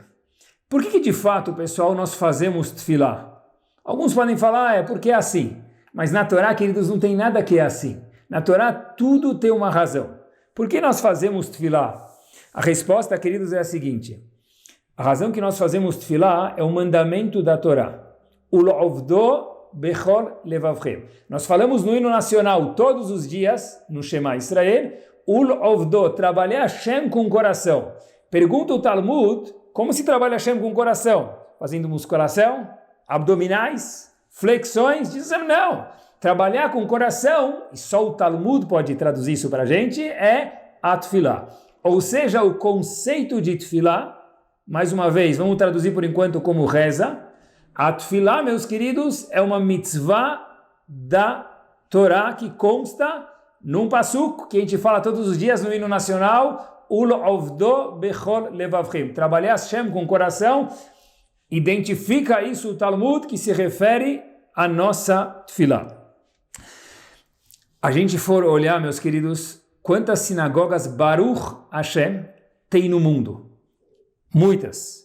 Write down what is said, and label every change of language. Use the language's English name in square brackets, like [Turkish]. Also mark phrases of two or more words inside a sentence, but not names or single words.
[Portuguese] Por que de fato, pessoal, nós fazemos tefilá? Alguns podem falar, é porque é assim. Mas na Torá, queridos, não tem nada que é assim. Na Torá, tudo tem uma razão. Por que nós fazemos tefilá? A resposta, queridos, é a seguinte. A razão que nós fazemos tefilá é o mandamento da Torá. [Hebrew] ולעבדו בכל לבבכם. [Portuguese] Nós falamos no hino nacional todos os dias, no Shema Israel, Ulovdo, trabalhar Hashem com o coração. Pergunta o Talmud, como se trabalha Hashem com o coração? Fazendo musculação, abdominais, flexões? Dizem não. Trabalhar com o coração, e só o Talmud pode traduzir isso para a gente, é a tefilá. Ou seja, o conceito de tefilá, mais uma vez, vamos traduzir por enquanto como reza. A tefilá, meus queridos, é uma mitzvah da Torá que consta num pasuk que a gente fala todos os dias no hino nacional, [Hebrew] ולעבדו בכל לבבכם. [Portuguese] Trabalhar Hashem com o coração, identifica isso o Talmud que se refere à nossa tefilá. A gente for olhar, meus queridos, quantas sinagogas [Hebrew] ברוך השם [Portuguese] tem no mundo? Muitas.